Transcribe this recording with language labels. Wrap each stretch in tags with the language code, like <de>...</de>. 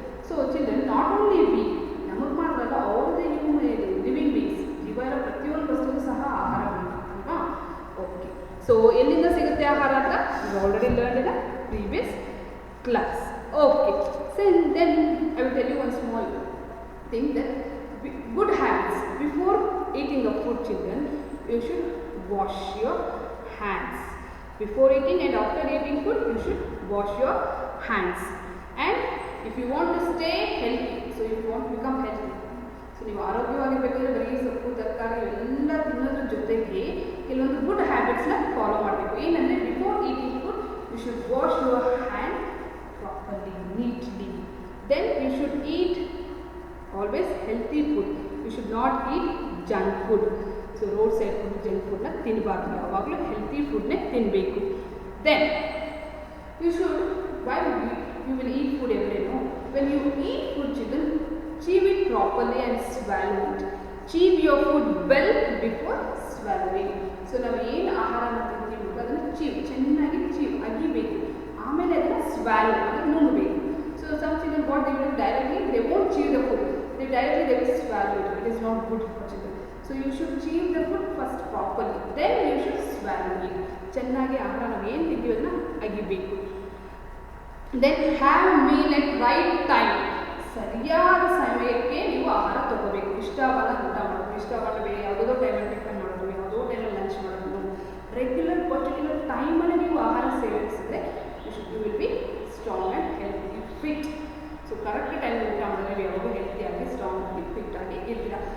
<kn>So children,</kn> <en>not only we,</en> <kn>ನಮಗೆ ಮಾತ್ರ ಅಲ್ಲ,</kn> <en>all the living beings,</en> <kn>ಜೀವ ಇರೋ ಪ್ರತಿಯೊಂದು ವಸ್ತುಗೂ ಸಹ ಆಹಾರ ಬೇಕು ಅಲ್ವಾ? ಓಕೆ, ಸೊ ಎಲ್ಲಿಂದ ಸಿಗುತ್ತೆ ಆಹಾರ ಅಂತ</kn> <en>You already learn in the previous class. Okay, so then I will tell you one small thing that good habits. Before eating a food, children, you should wash your hands. Before eating and after eating food, you should wash your hands. And if you want to stay healthy, so if you want to become healthy, so</en> <kn>ನೀವು ಆರೋಗ್ಯವಾಗಿರಬೇಕಾದ್ರೆ ಬರೀ ಸೊಪ್ಪು, ತರಕಾರಿ ಎಲ್ಲ ತಿನ್ನೋದ್ರ ಜೊತೆಗೆ ಕೆಲವೊಂದು good ಹ್ಯಾಬಿಟ್ಸ್ನ follow ಮಾಡಬೇಕು.</kn> <en>ಏನಂದರೆ, before eating food you should wash your hand properly, neatly. Then you should eat always healthy food. You should not eat junk food. So road side food, junk food na</en> <kn>ತಿನ್ನಬಾರ್ದು, ಯಾವಾಗಲೂ healthy ಫುಡ್ನೇ ತಿನ್ನಬೇಕು.</kn> <en>Then you should, why you will eat food every day? No, when you eat food, children, chew it properly and swallow it. Chew your food well before swallowing.</en> <kn>So ನಾವು ಏನು ಆಹಾರನ ತಿಂತೀವಿ ಅದನ್ನು ಚೆನ್ನಾಗಿ ಅಗಿಬೇಕು, ಆಮೇಲೆ ಅದನ್ನು ಸ್ವ್ಯಾಲೋ ಅಂದರೆ ನುಂಗಬೇಕು.</kn> <en>they will directly, they won't chew the food. They will swallow it. It is not good for children. So you should chew the food first properly. Then you should swallow it.</en> <kn>ಚೆನ್ನಾಗಿ ಆಹಾರ ನಾವು ಏನು ತಿಂತೀವಿ ಅದನ್ನ ಅಗಿಬೇಕು.</kn> <en>Then have meal at right time.</en> <kn>ಸರಿಯಾದ ಸಮಯಕ್ಕೆ ನೀವು ಆಹಾರ ತಗೋಬೇಕು. ಇಷ್ಟವಾದ ಊಟ ಮಾಡೋದು, ಇಷ್ಟವಾದ ಬೇರೆ ಯಾವುದೋ ಟೈಮಲ್ಲಿ ಟಿಫನ್ ಮಾಡೋದು, ಯಾವುದೋ ಟೈಮಲ್ಲಿ ಲಂಚ್ ಮಾಡೋದು, ರೆಗ್ಯುಲರ್ ಪರ್ಟಿಕ್ಯುಲರ್ ಟೈಮಲ್ಲಿ ನೀವು ಆಹಾರ ಸೇವಿಸಿದ್ರೆ</kn> <en>You will be strong and healthy fit.</en> <kn>So correct time ಊಟ ಮಾಡಿದ್ರೆ ನೀವು ಯಾವಾಗೂ ಹೆಲ್ತಿಯಾಗಿ ಸ್ಟ್ರಾಂಗ್ ಆಗಿ ಫಿಟ್ ಆಗಿ ಇರ್ತೀರ.</kn>